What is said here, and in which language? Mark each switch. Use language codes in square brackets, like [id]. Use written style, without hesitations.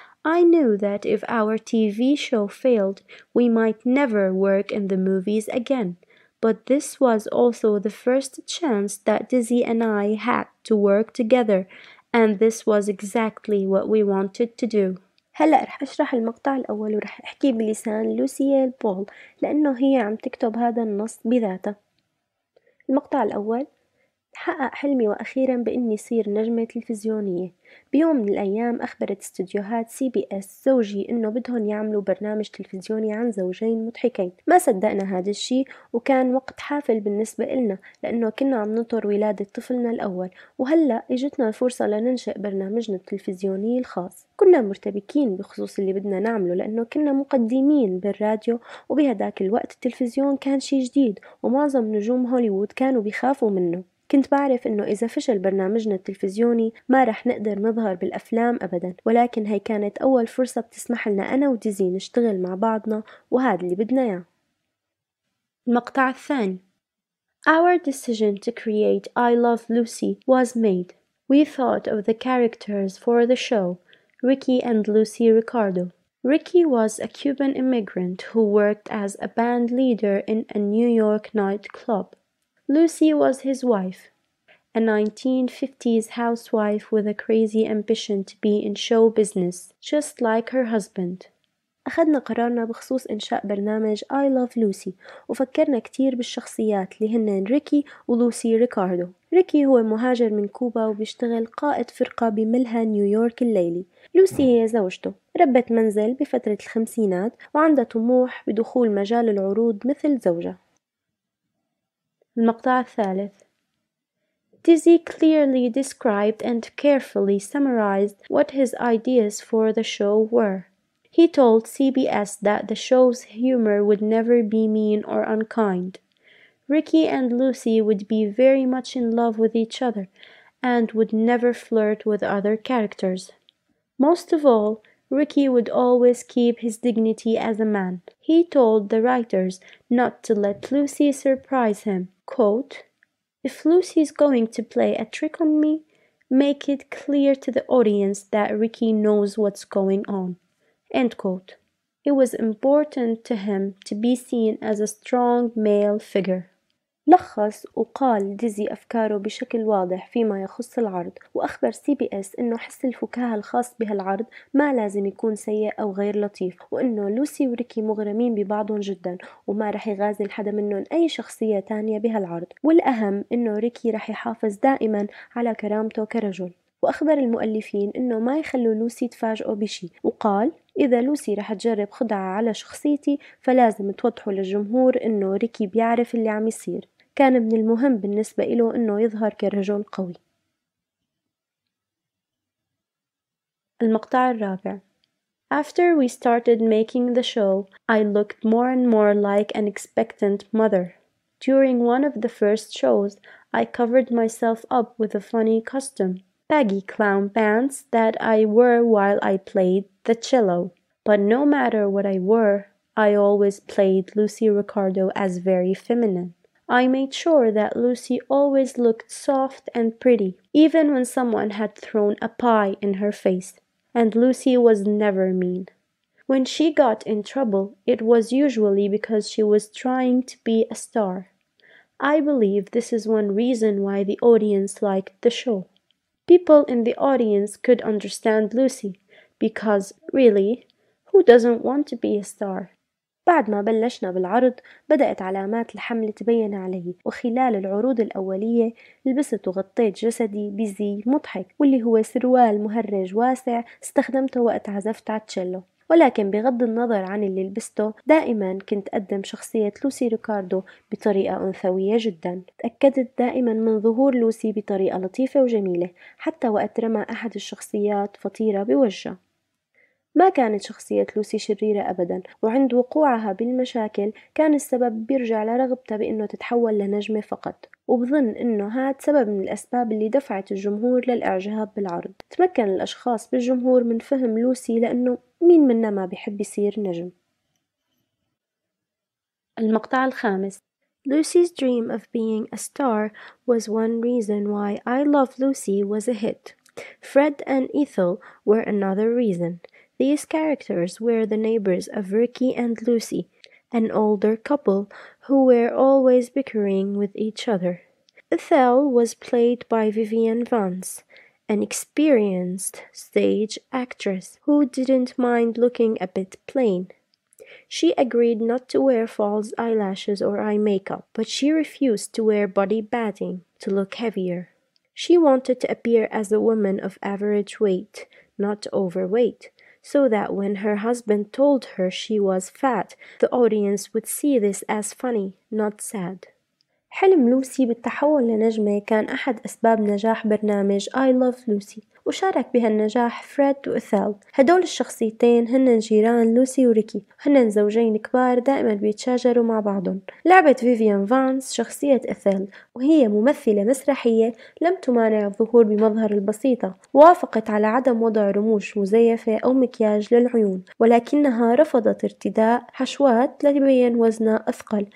[en] I knew that if our TV show failed, we might never work in the movies again. But this was also the first chance that Dizzy and I had to work together, and this was exactly what we wanted to do. [ar] هلأ رح أشرح المقطع الأول ورح أحكي بلسان لوسييل بول لأنه هي عم تكتب هذا النص بذاتها. المقطع الأول حقق حلمي وأخيرا بإني صير نجمة تلفزيونية. بيوم من الأيام أخبرت استوديوهات CBS زوجي إنه بدهن يعملوا برنامج تلفزيوني عن زوجين مضحكين. ما صدقنا هذا الشي وكان وقت حافل بالنسبة إلنا لأنه كنا عم ننطر ولادة طفلنا الأول وهلأ إجتنا الفرصة لننشئ برنامجنا التلفزيوني الخاص. كنا مرتبكين بخصوص اللي بدنا نعمله لأنه كنا مقدمين بالراديو وبهداك الوقت التلفزيون كان شي جديد ومعظم نجوم هوليوود كانوا بيخافوا منه. كنت بعرف إنه إذا فشل برنامجنا التلفزيوني ما رح نقدر نظهر بالأفلام أبدا ولكن هي كانت أول فرصة بتسمح لنا أنا وديزي نشتغل مع بعضنا وهذا اللي بدنا إياه. المقطع الثاني [en] Our decision to create I Love Lucy was made. We thought of the characters for the show, Ricky and Lucy Ricardo. Ricky was a Cuban immigrant who worked as a band leader in a New York nightclub. Lucy was his wife, a 1950s housewife with a crazy ambition to be in show business, just like her husband. [ar] أخذنا قرارنا بخصوص إنشاء برنامج I Love Lucy وفكرنا كتير بالشخصيات اللي هن ريكي ولوسي ريكاردو. ريكي هو مهاجر من كوبا وبيشتغل قائد فرقة بملهى نيويورك الليلي. لوسي هي زوجته ربة منزل بفترة الخمسينات وعندها طموح بدخول مجال العروض مثل زوجها. المقطع الثالث [en] Dizzy clearly described and carefully summarized what his ideas for the show were. He told CBS that the show's humor would never be mean or unkind. Ricky and Lucy would be very much in love with each other, and would never flirt with other characters. Most of all, Ricky would always keep his dignity as a man. He told the writers not to let Lucy surprise him. Quote, "If Lucy's going to play a trick on me, make it clear to the audience that Ricky knows what's going on." End quote. It was important to him to be seen as a strong male figure. [ar] لخص وقال ديزي أفكاره بشكل واضح فيما يخص العرض، وأخبر CBS إنه حس الفكاهة الخاص بهالعرض ما لازم يكون سيء أو غير لطيف، وإنه لوسي وريكي مغرمين ببعضهم جدا وما رح يغازل حدا منهم أي شخصية تانية بهالعرض، والأهم إنه ريكي رح يحافظ دائما على كرامته كرجل. وأخبر المؤلفين إنه ما يخلوا لوسي تفاجئه بشي، وقال إذا لوسي رح تجرب خدعة على شخصيتي فلازم توضحوا للجمهور إنه ريكي بيعرف اللي عم يصير. كان من المهم بالنسبة إله إنه يظهر كرجل قوي. المقطع الرابع. [en] After we started making the show, I looked more and more like an expectant mother. During one of the first shows, I covered myself up with a funny costume, baggy clown pants that I wore while I played the cello. But no matter what I wore, I always played Lucy Ricardo as very feminine. I made sure that Lucy always looked soft and pretty, even when someone had thrown a pie in her face. And Lucy was never mean. When she got in trouble, it was usually because she was trying to be a star. I believe this is one reason why the audience liked the show. People in the audience could understand Lucy, because, really, who doesn't want to be a star? [ar] بعد ما بلشنا بالعرض بدأت علامات الحمل تبين علي، وخلال العروض الأولية لبست وغطيت جسدي بزي مضحك واللي هو سروال مهرج واسع استخدمته وقت عزفت على التشيلو. ولكن بغض النظر عن اللي لبسته دائما كنت أقدم شخصية لوسي ريكاردو بطريقة أنثوية جدا. تأكدت دائما من ظهور لوسي بطريقة لطيفة وجميلة حتى وقت رمى أحد الشخصيات فطيرة بوجهها. ما كانت شخصية لوسي شريرة أبدا، وعند وقوعها بالمشاكل كان السبب بيرجع لرغبتها بأنه تتحول لنجمة فقط، وبظن أنه هاد سبب من الأسباب اللي دفعت الجمهور للإعجاب بالعرض. تمكن الأشخاص بالجمهور من فهم لوسي لأنه مين منا ما بيحب يصير نجم. المقطع الخامس. [en] Lucy's dream of being a star was one reason why I Love Lucy was a hit. Fred and Ethel were another reason. These characters were the neighbors of Ricky and Lucy, an older couple who were always bickering with each other. Ethel was played by Vivian Vance, an experienced stage actress who didn't mind looking a bit plain. She agreed not to wear false eyelashes or eye makeup, but she refused to wear body padding to look heavier. She wanted to appear as a woman of average weight, not overweight, so that when her husband told her she was fat, the audience would see this as funny, not sad. [ar] حلم لوسي بالتحول لنجمة كان أحد أسباب نجاح برنامج I Love Lucy، وشارك بهالنجاح فريد وإثال. هدول الشخصيتين هن جيران لوسي وريكي، هن زوجين كبار دائما بيتشاجروا مع بعضهم. لعبت فيفيان فانس شخصية إثال، وهي ممثلة مسرحية لم تمانع الظهور بمظهر البسيطة، وافقت على عدم وضع رموش مزيفة أو مكياج للعيون، ولكنها رفضت ارتداء حشوات لتبين وزنها أثقل.